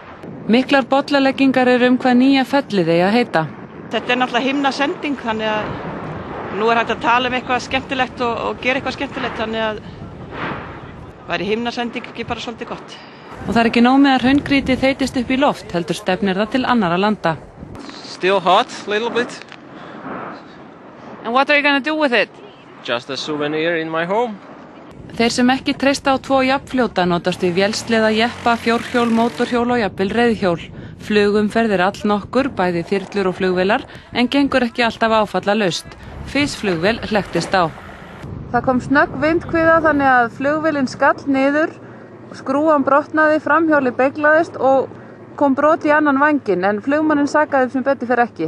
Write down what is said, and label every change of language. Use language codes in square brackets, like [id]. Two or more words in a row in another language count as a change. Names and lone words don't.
[is] Miklar bollaleggingar eru hvað nýja fellið eigi að heita. Þetta er náttúrulega himnasending, þannig að nú er hægt að tala eitthvað skemmtilegt og gera eitthvað skemmtilegt, þannig að væri himnasending ekki bara svolítið gott. Og það ekki nóg með að hraungrýtið þeytist upp í loft, heldur stefnir það til annarra landa. [en] Still hot, little bit. And what are you going to do with it? Just a souvenir in my home. [is] Þeir sem ekki treysta á 2 jafnfljóta notast við vélsleða, jeppa, fjórhjól, mótorhjól og jafnvel reiðhjól. Flugumferð allnokkur, bæði þyrlur og flugvélar, en gengur ekki alltaf áfallalaust. Fisflugvél hlekkist á. Það kom snögg vindhviða þannig að flugvélin skall niður, skrúan brotnaði, framhjóli beyglaðist og kom brot í annan vænginn, en flugmanninn sakaði sem betur fer ekki.